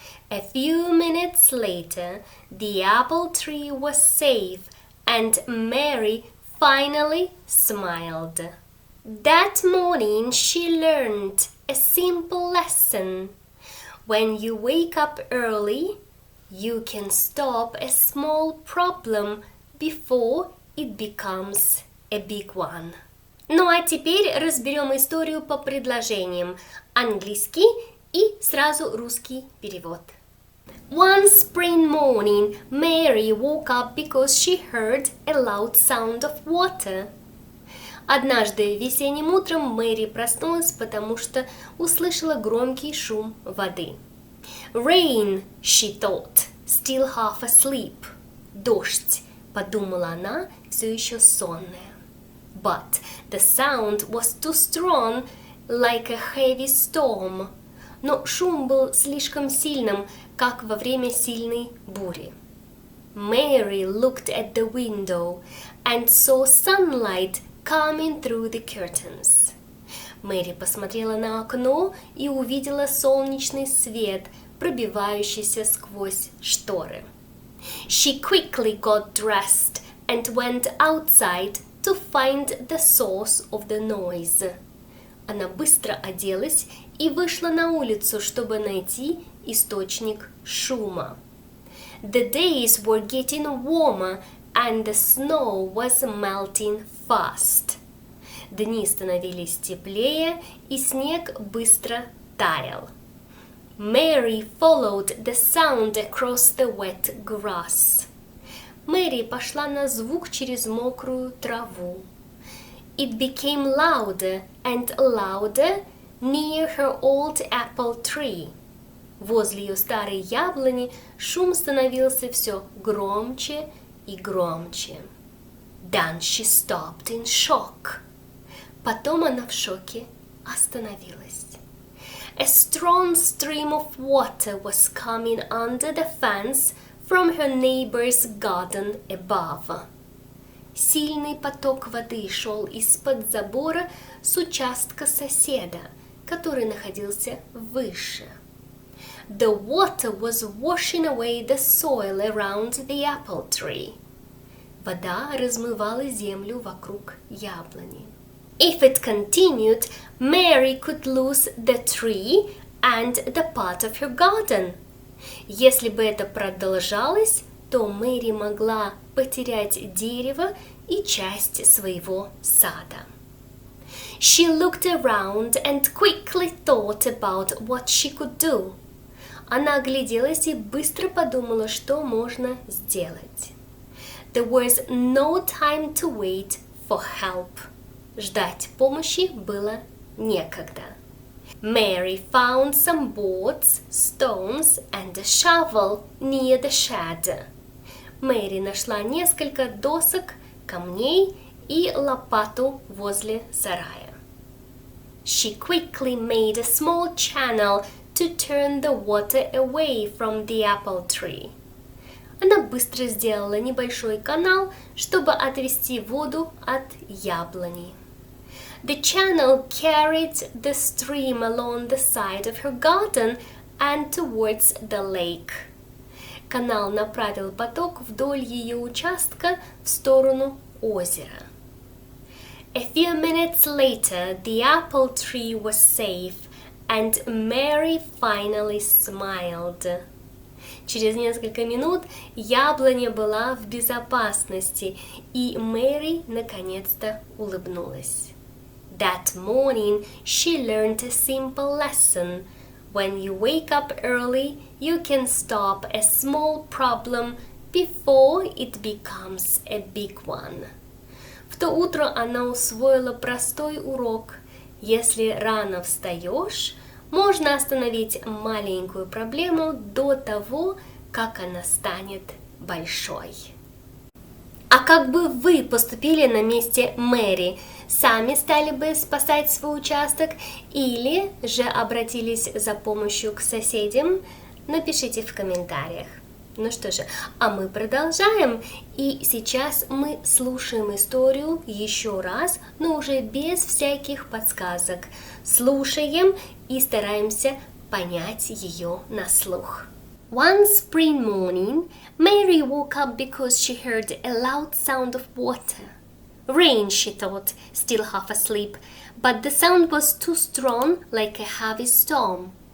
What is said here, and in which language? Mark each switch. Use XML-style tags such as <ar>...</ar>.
<en>A few minutes later, the apple tree was safe and Mary finally smiled. That morning she learned a simple lesson. When you wake up early, you can stop a small problem before it becomes a big one.</en> <ru>Ну а теперь разберем историю по предложениям. Английский и сразу русский перевод.</ru> <en>One spring morning, Mary woke up because she heard a loud sound of water.</en> <ru>Однажды весенним утром Мэри проснулась, потому что услышала громкий шум воды.</ru> <en>Rain, she thought, still half asleep.</en> <ru>Дождь, подумала она, все еще сонная.</ru> <en>But the sound was too strong, like a heavy storm.</en> <ru>Но шум был слишком сильным, как во время сильной бури.</ru> <en>Mary looked at the window and saw sunlight coming through the curtains.</en> <ru>Мэри посмотрела на окно и увидела солнечный свет, пробивающийся сквозь шторы.</ru> <en>She quickly got dressed and went outside to find the source of the noise.</en> <ru>Она быстро оделась и вышла на улицу, чтобы найти источник шума.</ru> <en>The days were getting warmer and the snow was melting fast.</en> <ru>Дни становились теплее, и снег быстро таял.</ru> <en>Mary followed the sound across the wet grass.</en> <ru>Мэри пошла на звук через мокрую траву.</ru> <en>It became louder and louder near her old apple tree.</en> <ru>Возле ее старой яблони шум становился все громче и громче.</ru> <en>Then she stopped in shock.</en> <ru>Потом она в шоке остановилась.</ru> <en>A strong stream of water was coming under the fence from her neighbor's garden above.</en> <ru>Сильный поток воды шел из-под забора с участка соседа, который находился выше.</ru> <en>The water was washing away the soil around the apple tree.</en> <ru>Вода размывала землю вокруг яблони.</ru> <en>If it continued, Mary could lose the tree and the part of her garden.</en> <ru>Если бы это продолжалось, то Мэри могла потерять дерево и часть своего сада.</ru> <en>She looked around and quickly thought about what she could do.</en> <ru>Она огляделась и быстро подумала, что можно сделать.</ru> <en>There was no time to wait for help.</en> <ru>Ждать помощи было некогда.</ru> <en>Mary found some boards, stones and a shovel near the shed.</en> <ru>Мэри нашла несколько досок, камней и лопату возле сарая.</ru> <en>She quickly made a small channel to turn the water away from the apple tree.</en> <ru>Она быстро сделала небольшой канал, чтобы отвести воду от яблони.</ru> <en>The channel carried the stream along the side of her garden and towards the lake.</en> <ru>Канал направил поток вдоль ее участка в сторону озера.</ru> <en>A few minutes later, the apple tree was safe, and Mary finally smiled.</en> <ru>Через несколько минут яблоня была в безопасности, и Мэри наконец-то улыбнулась.</ru> <en>That morning, she learned a simple lesson. When you wake up early, you can stop a small problem before it becomes a big one.</en> <ru>В то утро она усвоила простой урок. Если рано встаешь, можно остановить маленькую проблему до того, как она станет большой. А как бы вы поступили на месте Мэри? Сами стали бы спасать свой участок или же обратились за помощью к соседям? Напишите в комментариях. Ну что же, а мы продолжаем. И сейчас мы слушаем историю еще раз, но уже без всяких подсказок. Слушаем и стараемся понять ее на слух.</ru> <en>One spring morning, Mary woke up because she heard a loud sound of water. Rain, she thought, still half asleep, but the sound was too strong, like a heavy storm.</en>